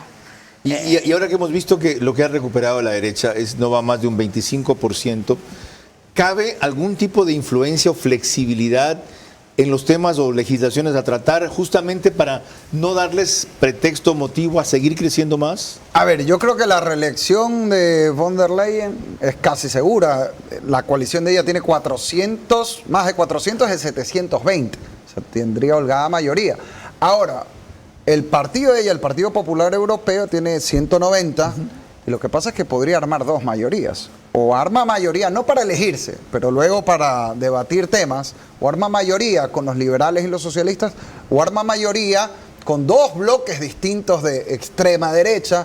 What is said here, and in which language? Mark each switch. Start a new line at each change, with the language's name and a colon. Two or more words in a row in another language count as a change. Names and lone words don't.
Spanish: Y ahora que hemos visto que lo que ha recuperado la derecha no va más de un 25%, ¿cabe algún tipo de influencia o flexibilidad en los temas o legislaciones a tratar justamente para no darles pretexto, motivo a seguir creciendo más? A ver, yo creo que la reelección de von der Leyen es casi segura. La coalición de ella tiene más de 400 de 720. O sea, tendría holgada mayoría. Ahora, el partido de ella, el Partido Popular Europeo, tiene 190. Y lo que pasa es que podría armar dos mayorías. O arma mayoría, no para elegirse, pero luego para debatir temas, o arma mayoría con los liberales y los socialistas, o arma mayoría con dos bloques distintos de extrema derecha.